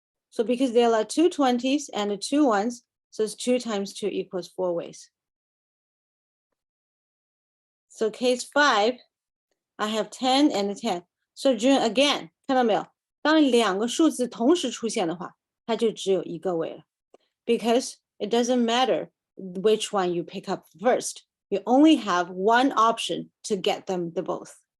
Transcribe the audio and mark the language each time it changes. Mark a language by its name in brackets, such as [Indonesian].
[English] So because there are 2 20s and 2 1s, so it's 2 times 2 equals 4 ways. So case 5, I have 10 and 10. So June again, [Chinese] 看到没有？当2个数字同时出现的话，它就只有一个位了。 [English] Because it doesn't matter which one you pick up first. You only have one option to get them the both.